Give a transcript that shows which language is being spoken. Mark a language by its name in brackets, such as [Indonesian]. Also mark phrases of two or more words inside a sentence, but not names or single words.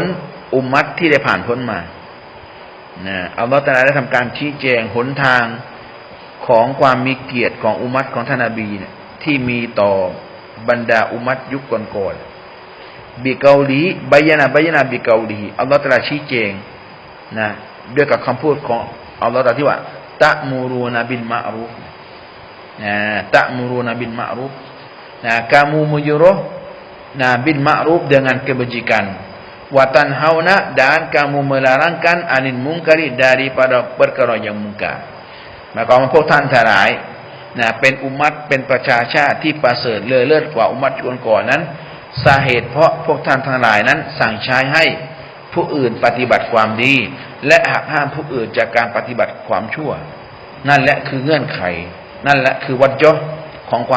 [Thai] อุมมัตที่ได้ผ่านพ้นมานะอัลลอฮฺตะอาลาได้ทำการชี้แจงหนทางของความมีเกียรติของอุมมัตของท่านนบีเนี่ยที่มีต่อบรรดาอุมมัตยุคก่อนๆบิเกาลีบายนะบิเกาลีอัลลอฮฺตะอาลาชี้แจงนะด้วยกับคำพูดของอัลลอฮฺตะอาลาที่ว่าตะมูรูนบิลมะรูฟนะ ตะมูรูนบิลมะรูฟนะ [Malay] kamu menyuruh bil ma'ruf dengan kebajikan wa tanhauna dan kamu melarangkan anil munkari daripada perkara yang mungkar [Thai] หมายความว่าพวกท่านทั้งหลายนะเป็นอุมมัตเป็นประชาชาติที่ประเสริฐเลอเลิศกว่าอุมมัตก่อนๆนั้นสาเหตุเพราะ พวกท่านทั้งหลายนั้นสั่งใช้ให้ผู้อื่นปฏิบัติความดีและหักห้ามผู้อื่นจากการปฏิบัติความชั่วนั่นแหละคือเงื่อนไขนั่นแหละคือวัจญะของความ